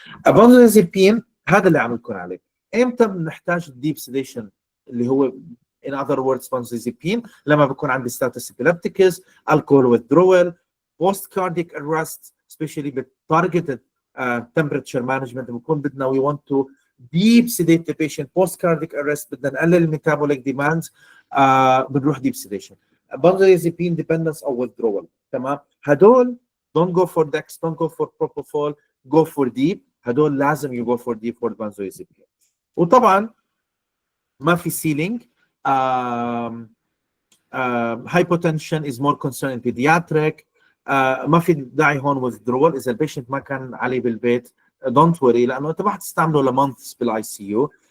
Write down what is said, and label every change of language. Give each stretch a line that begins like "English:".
Arabic: بنزودازيبين هذا اللي عم نكون عليه. امتى بنحتاج الديب سيديشن اللي هو
English: in other words
Arabic: بنزودازيبين؟ لما بكون عندي ستاتس ابيليبتيكس، alcohol withdrawal, post cardiac arrest especially بالtargeted temperature management. بنكون بدنا
English: we want to deep sedate the patient post cardiac arrest،
Arabic: بدنا نقلل الميتابوليك
English: demands،
Arabic: بنروح
English: deep sedation. benzodiazepine dependence او withdrawal.
Arabic: تمام.
English: هدول don't go for Dex, don't go for propofol, go for deep.
Arabic: هدول لازم
English: you go for deep for benzodiazepine.
Arabic: وطبعا ما في ceiling.
English: hypotension is more concerned in pediatric.
Arabic: ما في داعي هون withdrawal. اذا البيشنت ما كان عليه بالبيت
English: don't worry
Arabic: لانه انت ما حتستعمله لمونثs بالاي سي يو.